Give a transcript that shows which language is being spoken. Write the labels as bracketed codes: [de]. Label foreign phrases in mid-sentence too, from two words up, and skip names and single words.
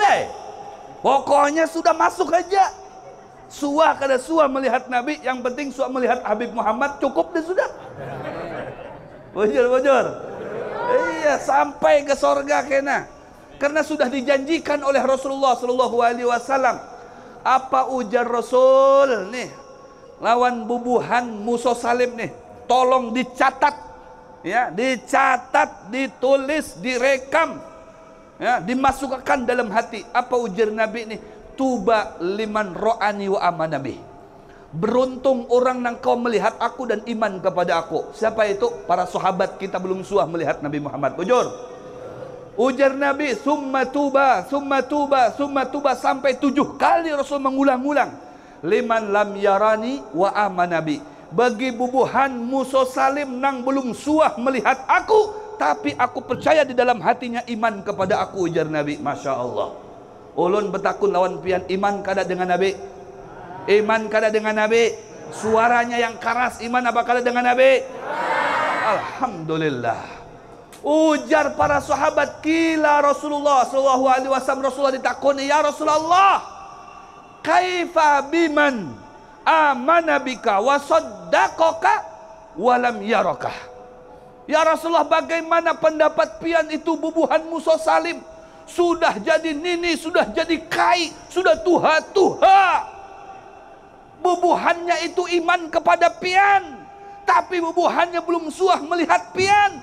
[bjn] Pokoknya sudah masuk aja. Suah kada suah melihat Nabi, yang penting suah melihat Habib Muhammad, cukup deh sudah. Bujur. Iya, sampai ke surga kena. [id] Karena sudah dijanjikan oleh Rasulullah [ar] صلى الله عليه وسلم. [bjn] Apa ujar Rasul nih? Lawan bubuhan Musa Salim nih, tolong dicatat, ya, dicatat, ditulis, direkam, ya, dimasukkan dalam hati. Apa ujar Nabi nih? [ar] طوبى لمن رآني وآمن بي. [id] Beruntung orang yang kau melihat aku dan iman kepada aku. Siapa itu? Para sahabat kita belum suah melihat Nabi Muhammad. [bjn] Ujur. Ujar Nabi, [ar] ثم طوبى، ثم طوبى، ثم طوبى, [id] sampai 7 kali Rasul mengulang-ulang. [ar] لمن لم يرني وآمن بي. [bjn] Bagi bubuhan Musa Salim nang belum suah melihat aku, tapi aku percaya di dalam hatinya iman kepada aku, ujar Nabi. [ar] ما شاء الله. [bjn] Ulun betakun lawan pian, iman kada dengan Nabi? Iman kada dengan Nabi? Suaranya yang keras, iman apa kada dengan Nabi? [ar] الحمد لله. [bjn] Ujar para sahabat, [ar] قيل رسول الله صلى الله عليه وسلم, Rasulullah ditakuni, يا رسول الله، كيف بمن آمن بك وصدقك ولم يرك. [bjn] Ya Rasulullah, bagaimana pendapat pian itu bubuhan Musa Salim? Sudah jadi nini, sudah jadi kai, sudah tuha-tuha. Bubuhannya itu iman kepada pian, tapi bubuhannya belum suah melihat pian.